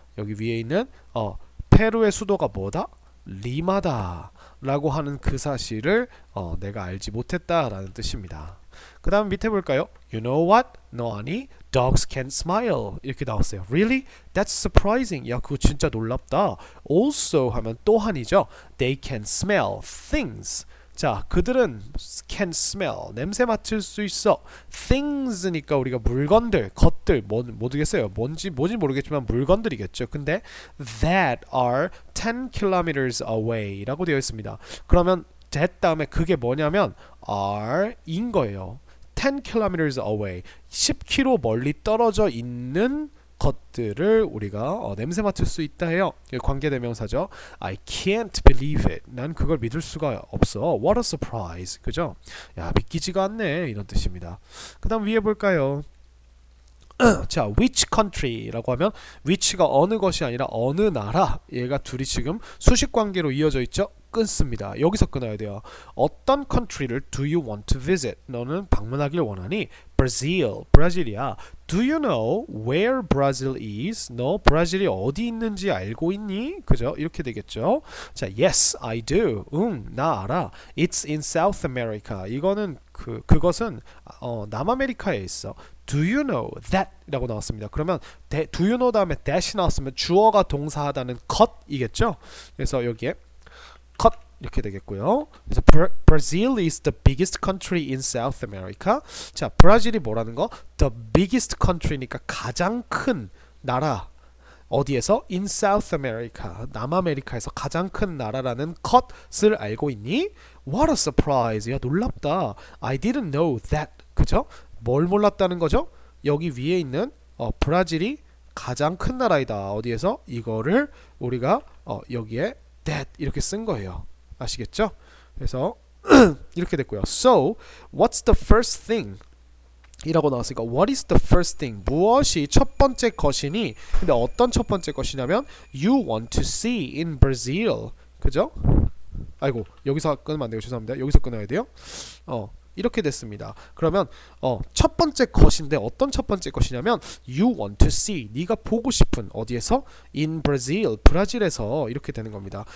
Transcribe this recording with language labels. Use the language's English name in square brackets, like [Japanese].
[Korean] 여기 위에 있는 페루의 수도가 뭐다? 리마다 라고 하는 그 사실을 내가 알지 못했다 라는 뜻입니다. 그 다음 밑에 볼까요? [English] You know what? [Korean] 너 아니? [English] Dogs can smile [Korean] 이렇게 나왔어요. [English] Really? That's surprising. [Korean] 야, 그거 진짜 놀랍다. Also 하면 또한이죠. [English] They can smell things. [Korean] 자, 그들은 [English] can smell [Korean] 냄새 맡을 수 있어. things니까 우리가 물건들, 것들 모르겠어요. 뭔지 모르겠지만 물건들이겠죠. 근데 [English] that are 10 kilometers away [Korean] 라고 되어 있습니다. 그러면 that 다음에 그게 뭐냐면 are인 거예요. [English] 10 kilometers away [Korean] 10km 멀리 떨어져 있는 것들을 우리가 냄새 맡을 수 있다 해요. 관계대명사죠. [English] I can't believe it. [Korean] 난 그걸 믿을 수가 없어. [English] What a surprise. [Korean] 그죠? 야, 믿기지가 않네. 이런 뜻입니다. 그 다음 위에 볼까요? 자, which country라고 하면 which가 어느 것이 아니라 어느 나라. 얘가 둘이 지금 수식관계로 이어져 있죠. 끊습니다. 여기서 끊어야 돼요. 어떤 [English] country를 do you want to visit? [Korean] 너는 방문하길 원하니? Brazil, 브라질이야. [English] Do you know where Brazil is? [Korean] 너 브라질이 어디 있는지 알고 있니? 그죠? 이렇게 되겠죠. 자, [English] yes, I do. [Korean] 나 알아. [English] It's in South America. [Korean] 이거는 그것은 남아메리카에 있어. [English] Do you know that? [Korean] 라고 나왔습니다. 그러면 do you know 다음에 that이 나왔으면 주어가 동사하다는 것이겠죠? 그래서 여기에 cut 이렇게 되겠고요. 그래서 [English] Brazil is the biggest country in South America. [Korean] 자, 브라질이 뭐라는 거? [English] The biggest country [Korean] 니까 가장 큰 나라. [English] 어디에서? In South America. [Korean] 남아메리카에서 가장 큰 나라라는 것을 알고 있니? [English] What a surprise. [Korean] 야, 놀랍다. [English] I didn't know that. [Korean] 그죠? 뭘 몰랐다는 거죠? 여기 위에 있는 브라질이 가장 큰 나라이다. 어디에서? 이거를 우리가 여기에 that 이렇게 쓴 거예요. 아시겠죠? 그래서 이렇게 됐고요. [English] So, what's the first thing? [Korean] 이라고 나왔으니까 [English] what is the first thing? [Korean] 무엇이 첫 번째 것이니? 근데 어떤 첫 번째 것이냐면 [English] you want to see in Brazil. [Korean] 그죠? 아이고, 여기서 끊으면 안 돼요. 죄송합니다. 여기서 끊어야 돼요. 이렇게 됐습니다. 그러면 첫 번째 것인데 어떤 첫 번째 것이냐면 [English] you want to see [Korean] 네가 보고 싶은 어디에서 [English] in Brazil [Korean] 브라질에서 이렇게 되는 겁니다.